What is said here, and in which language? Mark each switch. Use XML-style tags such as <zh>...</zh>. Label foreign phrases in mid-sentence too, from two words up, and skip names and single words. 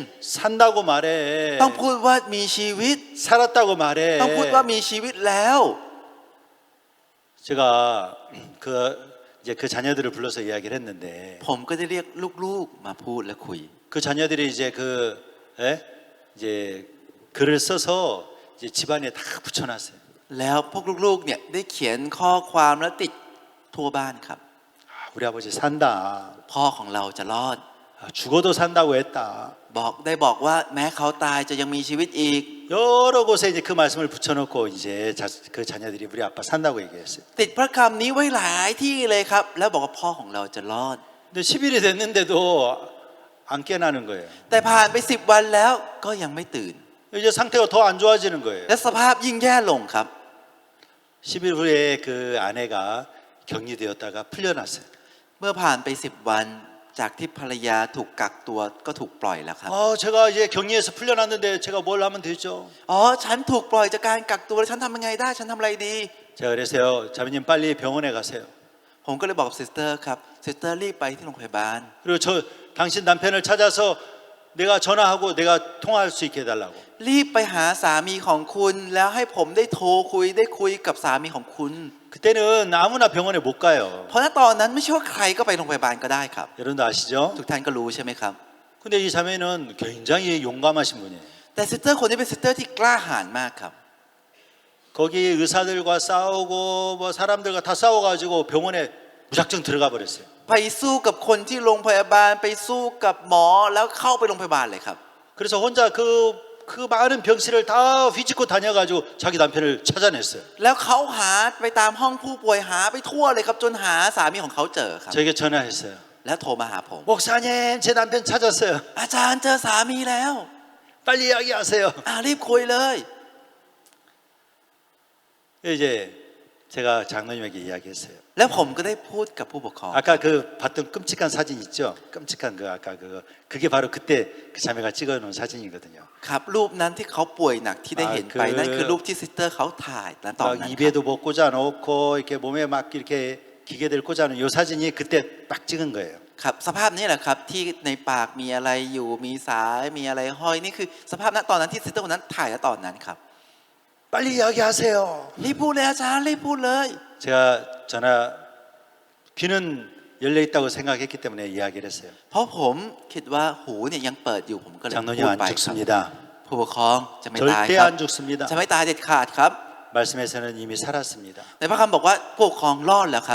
<ko>산다고 말해.</ko> <th>ต้องพูดว่ามีชีวิต</th> <ko>살았다고 말해.</ko> <th>ต้องพูดว่ามีชีวิตแล้ว</th> <ko>제가 이제 그 자녀들을 불러서 이야기를 했는데</ko> <th>ผมก็จะเรียกลูกๆมาพูดและคุย</th> <ko>그 자녀들이 이제 이제 글을 써서 이제 집안에 다 붙여놨어요.</ko> <th>แล้วพวกลูกๆเนี่ยได้เขียนข้อความแล้วติดทั่วบ้านครับ</th> <ko>우리 아버지 산다.</ko> <th>พ่อของเราจะรอด</th> <ko>죽어도 산다고 했다.</ko> <th>บอกว่าแม้เขาตายจะยังมีชีวิตอีก</th> <ko>여러 곳에 이제 그 말씀을 붙여놓고 이제 그 자녀들이 우리 아빠 산다고 얘기했어요.</ko> <th>ติดพระคำนี้ไว้หลายที่เลยครับ แล้วบอกว่าพ่อของเราจะรอด</th> <ko>근데 10일이 됐는데도 안 깨나는 거예요.</ko> <th>แต่ผ่านไป10 วันแล้วก็ยังไม่ตื่น</th> <ko>이제 상태가 더 안 좋아지는 거예요.</ko> <th>และสภาพยิ่งแย่ลงครับ</th> <ko>10일 후에 그 아내가 격리되었다가 풀려났어요.</ko> <th>เมื่อผ่านไป10 วันจากที่ภรรยาถูกกักตัวก็ถูกปล่อยแล้วครับ</th> <ko>제가 이제 격리에서 풀려났는데 제가 뭘 하면 되죠?</ko> <th>ฉันถูกปล่อยจากการกักตัวแล้วฉันทำยังไงได้ฉันทำอะไรดี</th> <ko>제가 그랬어요. 자매님 빨리 병원에 가세요.</ko> <th>ผมก็เลยบอกกับซิสเตอร์ครับซิสเตอร์รีบไปที่โรงพยาบาล</th> <ko>그리고 당신 남편을 찾아서 내가 전화하고 내가 통화할 수 있게 해달라고.</ko> <th>รีบไปหาสามีของคุณแล้วให้ผมได้โทรคุยกับสามีของคุณ</th> <ko>그때는 아무나 병원에 못 가요.</ko> <th>เพราะณตอนนั้นไม่ใช่ว่าใครก็ไปโรงพยาบาลก็ได้ครับ</th> <ko>여러분도 아시죠?</ko> <th>ทุกท่านก็รู้ใช่ไหมครับ</th> <ko>근데 이 자매는 굉장히 용감하신 분이에요.</ko> <th>แต่ซิสเตอร์คนนี้เป็นซิสเตอร์ที่กล้าหาญมากครับ</th> <ko>거기 의사들과 싸우고 뭐 사람들과 다 싸워가지고 병원에 무작정 들어가 버렸어요.</ko> <th>ไปสู้กับคนที่โรงพยาบาลไปสู้กับหมอแล้วเข้าไปโรงพยาบาลเลยครับ</th> <ko>그래서 혼자 그 많은 병실을 다 휘짓고 다녀가지고 자기 남편을 찾아냈어요.</ko> <th>แล้วเขาหาไปตามห้องผู้ป่วยหาไปทั่วเลยครับจนหาสามีของเขาเจอครับ</th> <ko>저에게 전화했어요.</ko> <th>แล้วโทรมาหาผม</th> <ko>목사님 제 남편 찾았어요.</ko> <th>อาจารย์เจอสามีแล้ว</th> <ko>빨리 이야기하세요.</ko> <th>รีบคุยเลย</th> <ko>이제 제가 장로님에게 이야기했어요.</ko> <th>แล้วผมก็ได้พูดกับผู้ปกครอง</th> <ko>아까 그 봤던 끔찍한 사진 있죠? 끔찍한 그 아까 그게 바로 그때 그 자매가 찍어놓은 사진이거든요.</ko> <th>ครับรูปนั้นที่เขาป่วยหนักที่ได้เห็นไป คือ นั่นคือรูปที่ซิสเตอร์เขาถ่ายณตอน</th> <ko>막</ko> <th>นั้นครับ</th> <ko>입에도 뭐 꽂아놓고 이렇게 몸에 막 이렇게 기계들 꽂아놓은 이 사진이 그때 딱 찍은 거예요.</ko> <th>ครับสภาพนี้แหละครับที่ในปากมีอะไรอยู่มีสายมีอะไรห้อยนี่คือสภาพณตอนนั้นที่ซิสเตอร์คนนั้นถ่ายณตอนนั้นครับ</th> <ko>빨리 이야기하세요.</ko> <th>รีบพูดเลยอาจารย์รีบพูดเลย</th> <ko>제가 전화 귀는 열려 있다고 생각했기 때문에 이야기를 했어요.</ko> <th>เพราะผมคิดว่าหูเนี่ยยังเปิดอยู่ผมก็เลยพู</th> <ko>장로님</ko> <th>ด</th> <ko>안</ko> <th>ไปครับ</th> <ko>죽습니다.</ko> <th>ผู้ปกครองจะไม่ตาย</th> <ko>절대</ko> <th>ครับ</th> <ko>안 죽습니다.</ko> <th>จะไม่ตายเด็ดขาดครับ</th> <ko>말씀에서는 이미 살았습니다.</ko> <th>ในพระคัมภีร์บอกว่าผู้ปกครองรอดแล้วครับ</th>